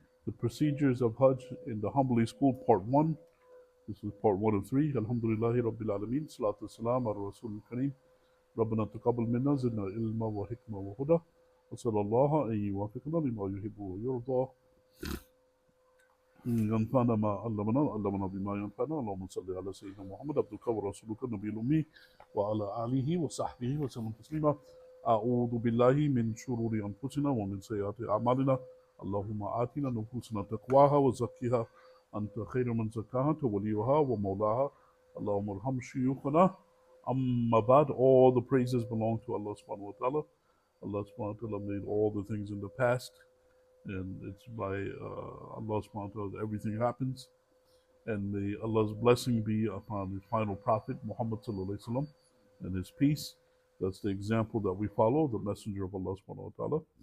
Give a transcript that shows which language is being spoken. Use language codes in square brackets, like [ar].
[en] The procedures of Hajj in the Hanbali school, part 1. This is part 1 of 3. [ar] Alhamdulillahi Rabbil Alameen. Salatu salam ala Rasul Kareem. ربنا تقبل منا زدنا علما وحكمة وهدى وصلى الله أن يوفقنا لما يحب ويرضى ينفعنا ما علمنا بما ينفعنا اللهم صل على سيدنا محمد عبدك ورسولك النبي الأمي وعلى آله وصحبه وسلم تسليما أعوذ بالله من شرور أنفسنا ومن سيئات أعمالنا اللهم آتنا نفوسنا تقواها وزكها أنت خير من زكاها أنت وليها ومولاها اللهم ارحم شيوخنا أما بعد. [en] All the praises belong to Allah subhanahu wa ta'ala. Allah subhanahu wa ta'ala made all the things in the past, and it's by Allah subhanahu wa ta'ala that everything happens. And may Allah's blessing be upon His final prophet Muhammad sallallahu alaihi wasallam and His peace. That's the example that we follow, the messenger of Allah subhanahu wa ta'ala.